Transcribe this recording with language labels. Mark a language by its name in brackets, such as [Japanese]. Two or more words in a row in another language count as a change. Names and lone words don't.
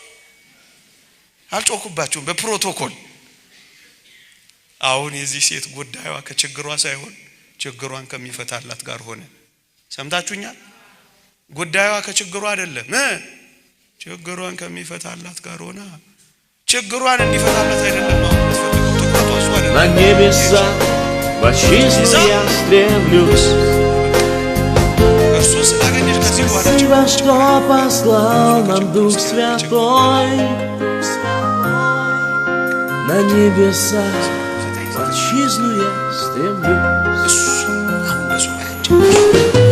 [Amharic] አልጮኩባችሁም በፕሮቶኮል አሁን የዚህ ሴት ጉዳይዋ ከችግሯ ሳይሆን ችግሯን ከሚፈታላት ጋር ሆነ። ሰምታችሁኛል? ጉዳይዋ ከችግሯ አይደለም ችግሯን ከሚፈታላት ጋር ሆነ። ችግሯን እንዲፈታላት አይደለም አሁን ትፈልጉት ተቆጣው አይደለም። [Russian] На небеса вошизну я стремлюсь. [Amharic] እርሱ ስላገኘሽ ከዚህ በኋላ [Russian] Спасибо, что послал нам Дух Святой. На небеса вошизну я стремлюсь. [Amharic] እሱ አሁን ለሱ አይደለም